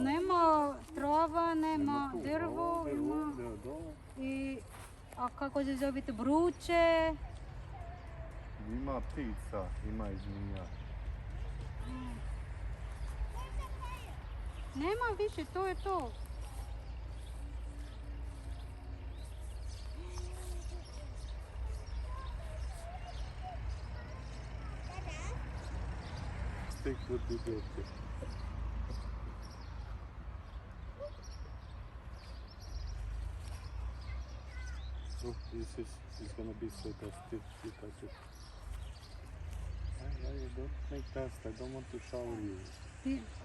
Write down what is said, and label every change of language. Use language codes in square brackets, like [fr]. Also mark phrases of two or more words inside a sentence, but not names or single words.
[sr] nema trova, nema tu, drvo, ovdje, ima ovdje, dole. i, a kako se zove, vruće. Ima ptica, ima i zmija. Nema više, to je to. [en] Stick would be good. Oh, this is gonna be so dusty. You touch it. You don't make dust. I don't want to shower you. Ti-